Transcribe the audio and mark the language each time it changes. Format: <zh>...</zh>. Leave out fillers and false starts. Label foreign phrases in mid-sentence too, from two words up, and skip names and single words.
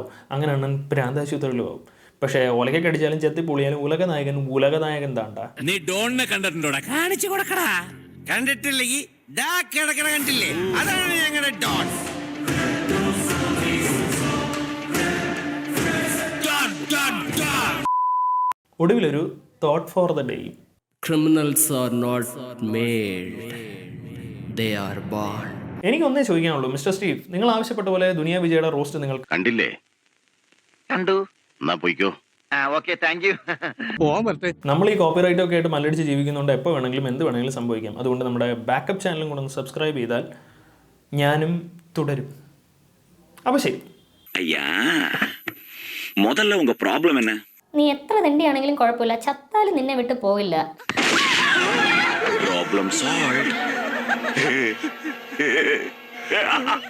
<ml>അങ്ങനെ അണ്ണൻ ഭ്രാന്താശുപത്രിയിലും ആവും. പക്ഷേ ഒലക്കൊക്കെ അടിച്ചാലും ചെത്തി പൊളിയാലും ഉലകനായകൻ താണ്ട. നീ ഡോണിനെ കണ്ടിട്ടുണ്ടോടാ? കാണിച്ചു കൊടുക്കടാ. കണ്ടിട്ടില്ലെങ്കിൽ കണ്ടില്ലേ? അതാണ് ഞങ്ങളുടെ ഡോൺ. ഒടുവിലൊരു</ml> <en>thought for the day. Criminals are not made, they are born.</en> <ml>എനിക്കൊന്നേ ചോദിക്കാനുള്ളൂ, മിസ്റ്റർ സ്റ്റീവ്, നിങ്ങൾ ആവശ്യപ്പെട്ട പോലെ ദുനിയ വിജയുടെ റോസ്റ്റ് നിങ്ങൾ കണ്ടില്ലേ? കണ്ടു. എന്നാ പോയിക്കോ. നമ്മൾ ഈ കോപ്പിറൈറ്റ് ഒക്കെ ആയിട്ട് മല്ലടിച്ച് ജീവിക്കുന്നുണ്ട്. എപ്പോൾ വേണമെങ്കിലും എന്ത് വേണമെങ്കിലും സംഭവിക്കാം. അതുകൊണ്ട് നമ്മുടെ ബാക്കപ്പ് ചാനലും കൂടെ ഒന്ന് സബ്സ്ക്രൈബ് ചെയ്താൽ ഞാനും തുടരും. അപ്പോൾ ശരി.</ml> <ta>ஐயா முதல்ல உங்க ப்ராப்ளம் என்ன?</ta> <ml>നീ എത്ര തെണ്ടിയാണെങ്കിലും കുഴപ്പമില്ല, ചത്താലും നിന്നെ വിട്ട് പോയില്ല.</ml> <en>problem solve.</en>